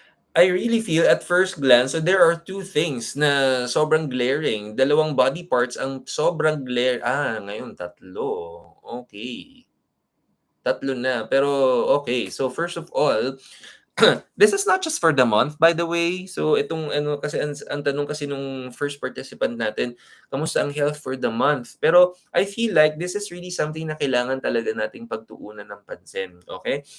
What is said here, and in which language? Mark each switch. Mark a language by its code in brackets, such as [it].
[en] I really feel at first glance, so there are two things [tl] na sobrang glaring. Dalawang body parts ang sobrang ngayon tatlo. Okay. Tatlo na. Pero okay. [en] So first of all, this is not just for the month, by the way. [tl] So itong kasi ang tanong kasi nung first participant natin, [en] kamusta ang health for the month? [tl] Pero [en] I feel like this is really something [tl] na kailangan talaga nating pagtuunan ng pansin. Okay?